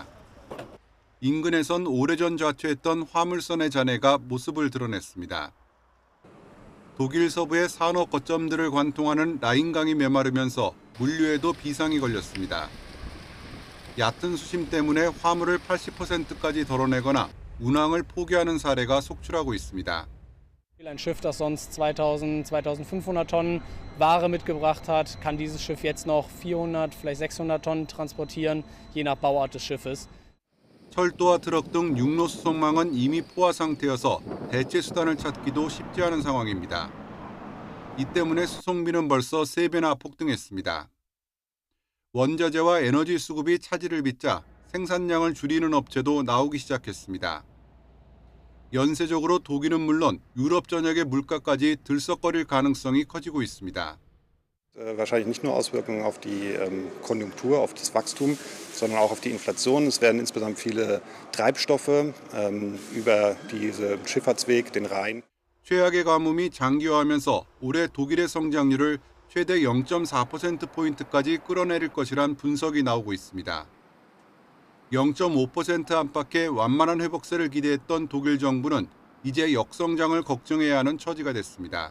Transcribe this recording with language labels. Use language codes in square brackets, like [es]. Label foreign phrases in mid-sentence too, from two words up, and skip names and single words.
[ko] 인근에선 오래전 자초했던 화물선의 잔해가 모습을 드러냈습니다. 독일 서부의 산업 거점들을 관통하는 라인강이 메마르면서 물류에도 비상이 걸렸습니다. 얕은 수심 때문에 화물을 80%까지 덜어내거나 운항을 포기하는 사례가 속출하고 있습니다. [de] Ein Schiff, das sonst 2000, 2500 Tonnen Ware mitgebracht hat, kann dieses Schiff jetzt noch 400, vielleicht 600 Tonnen transportieren, je nach Bauart des Schiffes. [ko] 철도와 트럭 등 육로 수송망은 이미 포화 상태여서 대체 수단을 찾기도 쉽지 않은 상황입니다. 이 때문에 수송비는 벌써 3배나 폭등했습니다. 원자재와 에너지 수급이 차질을 빚자 생산량을 줄이는 업체도 나오기 시작했습니다. 연쇄적으로 독일은 물론 유럽 전역의 물가까지 들썩거릴 가능성이 커지고 있습니다. [de] Wahrscheinlich nicht nur Auswirkungen auf die Konjunktur, auf das Wachstum, sondern auch auf die Inflation. Es werden insgesamt viele Treibstoffe über diesen Schifffahrtsweg, den Rhein. [ko] 최악의 가뭄이 장기화하면서 올해 독일의 성장률을 최대 0.4%포인트까지 끌어내릴 것이란 분석이 나오고 있습니다. 0.5% 안팎의 완만한 회복세를 기대했던 독일 정부는 이제 역성장을 걱정해야 하는 처지가 됐습니다.